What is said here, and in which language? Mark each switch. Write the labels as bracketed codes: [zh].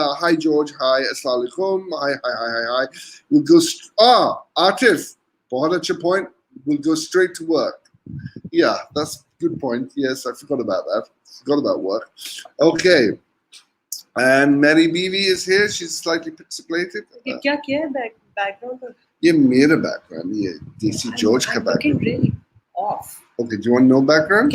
[en] Hi, George. Hi, Assalamu alaikum. Hi. We'll go. Atif. [hi] Bahut acha [en] point. We'll go straight to work. Yeah, that's a good point. Yes, I forgot about that. Forgot about work. Okay. And Mary Bibi is here. She's slightly pixelated. [hi] क्या किया है background? ये मेरा background. ये DC George का background. [en] Looking really off. Okay, do you want no background?